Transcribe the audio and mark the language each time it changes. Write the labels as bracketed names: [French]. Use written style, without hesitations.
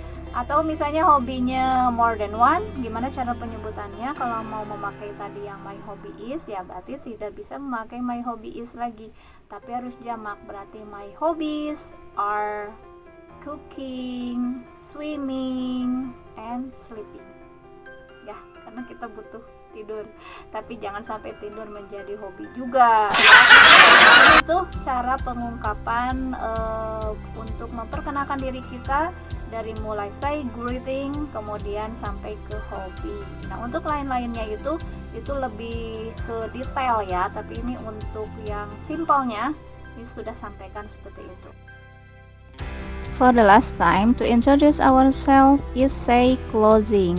[Indonesian] Atau misalnya hobinya [English] more than one, [Indonesian] gimana cara penyebutannya? Kalau mau memakai tadi yang [English] my hobby is, [Indonesian] ya berarti tidak bisa memakai my hobby is lagi, tapi harus jamak. [English] Berarti my hobbies are cooking, swimming, and sleeping. [Indonesian] Ya, karena kita butuh tidur, tapi jangan sampai tidur menjadi hobi juga ya. Itu cara pengungkapan untuk memperkenalkan diri kita dari mulai [English] say greeting [Indonesian] kemudian sampai ke hobi. Nah, untuk lain-lainnya itu lebih ke detail ya, tapi ini untuk yang simpelnya ini sudah sampaikan seperti itu. [English] For the last time, to introduce ourselves is say closing.